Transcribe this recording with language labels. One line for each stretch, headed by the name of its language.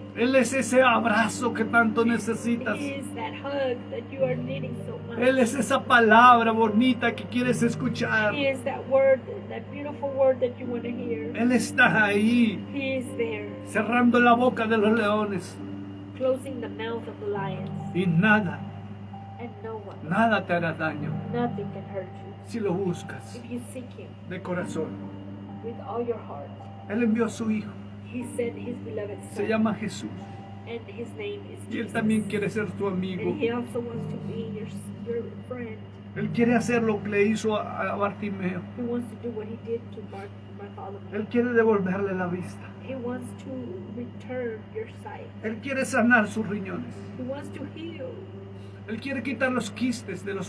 Spanish: Él es ese abrazo que tanto necesitas.
English: He is that hug that you are needing so much.
Spanish: Él es esa palabra bonita que quieres escuchar.
English: He is that word, that beautiful word that you want to hear.
Spanish: Él está ahí,
English: He is there,
Spanish: cerrando la boca de los leones.
English: closing the mouth of the lions,
Spanish: Y nada,
English: and no one,
Spanish: nada te hará daño
English: nothing can hurt you
Spanish: si lo buscas
English: if you seek Him
Spanish: de corazón.
English: with all your heart.
Spanish: Él envió a su Hijo.
English: He sent His beloved
Spanish: Se
English: Son,
Spanish: llama Jesús.
English: and His name is
Spanish: Y Él
English: Jesus.
Spanish: también quiere ser tu amigo.
English: And He also wants to be your friend.
Spanish: Él quiere hacer lo que le hizo a Bartimeo.
English: He wants to do what He did to Bartholomew.
Spanish: Él quiere devolverle la vista.
English: He wants to return your sight.
Spanish: Él quiere sanar sus riñones.
English: He wants to heal.
Spanish: Él quiere quitar los quistes de los